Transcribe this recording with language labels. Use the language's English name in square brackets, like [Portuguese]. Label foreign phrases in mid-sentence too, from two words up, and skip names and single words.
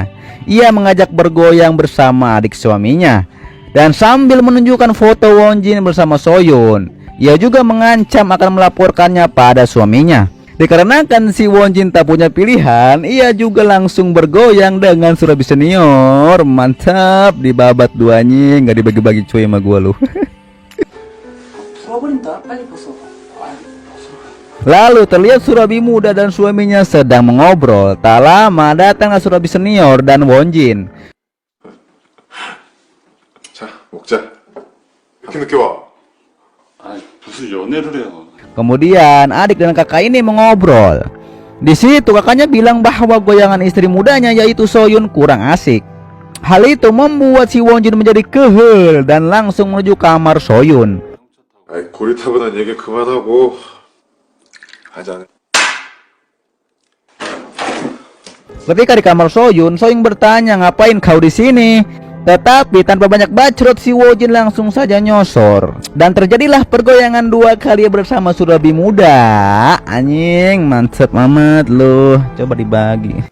[Indonesian] Ia mengajak bergoyang bersama adik suaminya, dan sambil menunjukkan foto Wonjin bersama Soyun, ia juga mengancam akan melaporkannya pada suaminya. Dikarenakan si Wonjin tak punya pilihan, ia juga langsung bergoyang dengan Surabi senior. Mantap, dibabat duanya, nggak dibagi-bagi cuy sama gua lu. [Korean] 부어버린다. 빨리 벗어. [Indonesian] Lalu terlihat Surabi muda dan suaminya sedang mengobrol. Tak lama datanglah Surabi senior dan Wonjin. [Korean] 자, 먹자. 이렇게 늦게 와. 무슨 연애를 해요. [Indonesian] Kemudian adik dan kakak ini mengobrol. Di situ kakaknya bilang bahwa goyangan istri mudanya yaitu Soyun kurang asik. Hal itu membuat si Wonjin menjadi kehel dan langsung menuju kamar Soyun. [Korean] 고리타분한 얘기 그만하고 하자. [Indonesian] Ketika di kamar Soyun, Soyun bertanya, "Ngapain kau di sini?" Tetapi tanpa banyak bacot, si Wonjin langsung saja nyosor. Dan terjadilah pergoyangan dua kali bersama Surabi muda. Anjing, mantep amat loh. Coba dibagi.